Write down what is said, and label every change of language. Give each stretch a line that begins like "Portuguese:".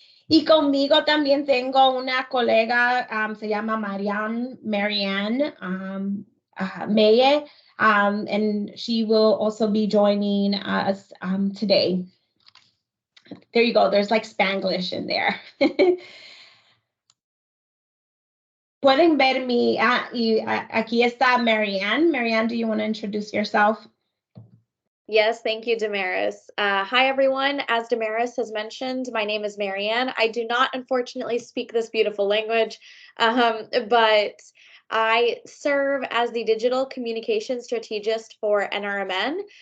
Spanish: Y conmigo también tengo una colega, se llama Marianne Meye,
English: and she will also be joining us today. There you go, there's like Spanglish in there.
Spanish: Pueden ver mi, y aquí está Marianne.
English: Marianne, do you want to introduce yourself? Yes, thank you, Damaris. Hi, everyone. As Damaris has mentioned, my name is Marianne. I do not, unfortunately, speak this beautiful language, but I serve as the digital communication strategist for NRMN.